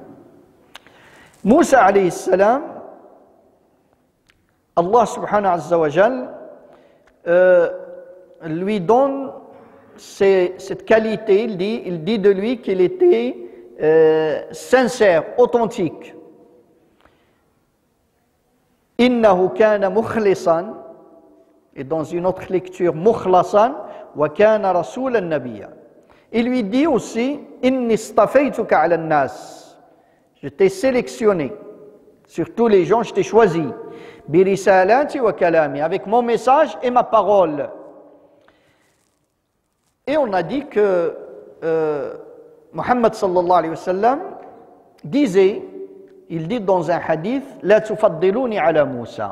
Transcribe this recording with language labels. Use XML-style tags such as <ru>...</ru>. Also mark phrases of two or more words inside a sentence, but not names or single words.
<fr>Moussa</fr> <ar>عليه السلام,</ar> <fr>Allah</fr> <ar>سبحانه عز وجل</ar> <fr>lui donne cette qualité, il dit de lui qu'il était sincère, authentique.</fr> <ar>إنه كان مخلصا,</ar> <fr>et dans une autre lecture,</fr> <ar>مخلصا وكان رسولا نبيا.</ar> <fr>Il lui dit aussi,</fr> <ar>إني اصطفيتك على الناس.</ar> <fr>Je t'ai sélectionné sur tous les gens, je t'ai choisi.</fr> <ar>برسالاتي وكلامي,</ar> <fr>avec mon message et ma parole. Et on a dit que Muhammad</fr> <ar>صلى الله عليه وسلم</ar> <fr>disait, il dit dans un hadith,</fr> <ar>لا تفضلوني على موسى.</ar>